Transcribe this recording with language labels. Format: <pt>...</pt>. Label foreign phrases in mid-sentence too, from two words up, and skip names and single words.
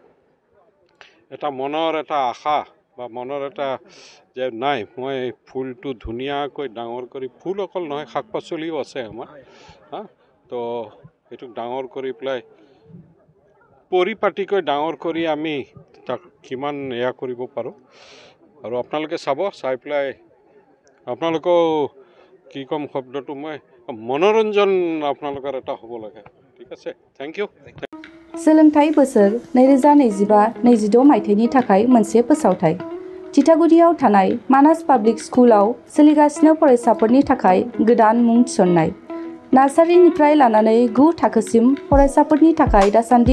<as>এটা মনৰ এটা আশা বা মনৰ এটা যে নাই মই ফুলটো ধুনীয়াকৈ ডাঙৰ কৰি ফুল অকল নহয় শাক পাচলিও আছে আমাৰ তো এইটোক ডাঙৰ কৰি পেলাই পৰিপাটিকৈ ডাঙৰ কৰি আমি তাক কিমান এয়া কৰিব পাৰোঁ আৰু আপোনালোকে চাই পেলাই আপোনালোকেও কি ক'ম শব্দটো মই মনোৰঞ্জন আপোনালোকৰ এটা হ'ব লাগে ঠিক আছে</as> <en>thank you</en> <brx>सोलोंथाइ बोसोर 2025-26 मायथाइनि थाखाय मोनसे फोसावथाइ थिथागुरियाव थानाय मानास पाब्लिक स्कुलाव सोलिगासिनो फरायसाफोरनि थाखाय गोदान मुं थिसननाय नार्सारिनिफ्राय लानानै 9 थाखोसिम फरायसाफोरनि थाखाय दासान्दि</brx>